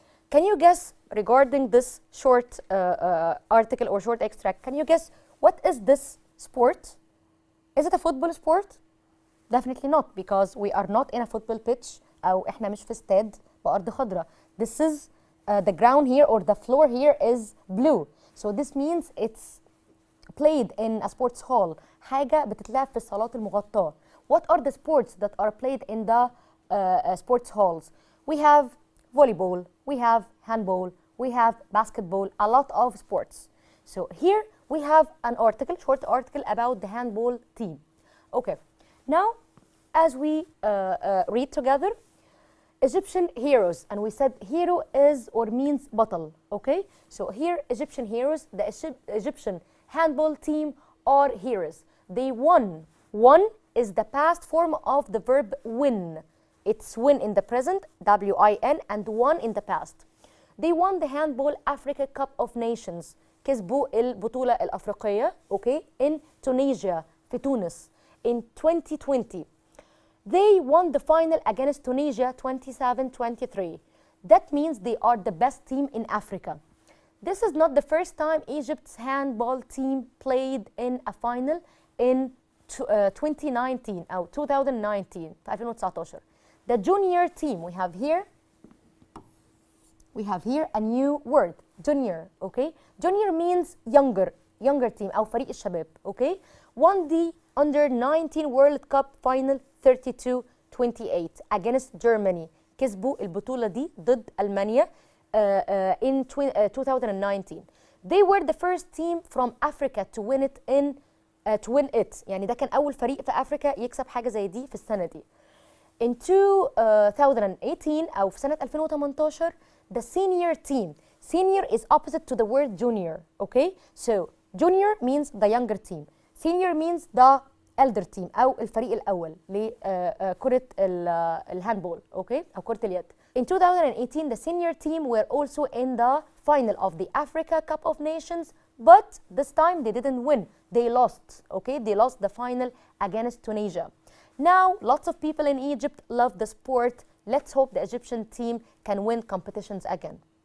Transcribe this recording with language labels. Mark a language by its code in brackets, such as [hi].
[en] Can you guess, regarding this short article or short extract, can you guess what is this sport? Is it a football sport? Definitely not, because we are not in a football pitch [ar] أو إحنا مش في استاد بأرض خضراء. [en] This is the ground here or the floor here is blue. So this means it's played in a sports hall. [ar] حاجة بتتلعب في الصالات المغطاة. [en] What are the sports that are played in the sports halls? We have volleyball, we have handball, we have basketball, a lot of sports. So here we have an article, short article about the handball team. Okay, now as we read together, Egyptian heroes, and we said hero is or means بطل, okay? So here Egyptian heroes, the Egyptian handball team are heroes. They won. Won is the past form of the verb win. It's win in the present, W-I-N, and won in the past. They won the Handball Africa Cup of Nations. [ar] كسبوا البطولة الأفريقية, [en] okay, in Tunisia, [ar] في تونس, [en] in 2020. They won the final against Tunisia 27-23. That means they are the best team in Africa. This is not the first time Egypt's handball team played in a final in 2019 [ar] أو 2019 في 2019. [en] The junior team, we have here a new word, junior, okay? Junior means younger team [ar] أو فريق الشباب, [en] okay? Won the under 19 World Cup final 32-28 against Germany. [ar] كسبوا البطولة دي ضد ألمانيا [en] in 2019. They were the first team from Africa to win it [ar] يعني ده كان أول فريق في أفريقيا يكسب حاجة زي دي في السنة دي. [en] In 2018 [ar] أو في سنة 2018 [en] the senior team. Senior is opposite to the word junior, okay? So junior means the younger team. Senior means the elder team [ar] أو الفريق الأول لكرة الهاندبول، أوكي، أو كرة اليد. [en] In 2018, the senior team were also in the final of the Africa Cup of Nations, but this time they didn't win. They lost, okay? They lost the final against Tunisia. Now, lots of people in Egypt love the sport. Let's hope the Egyptian team can win competitions again.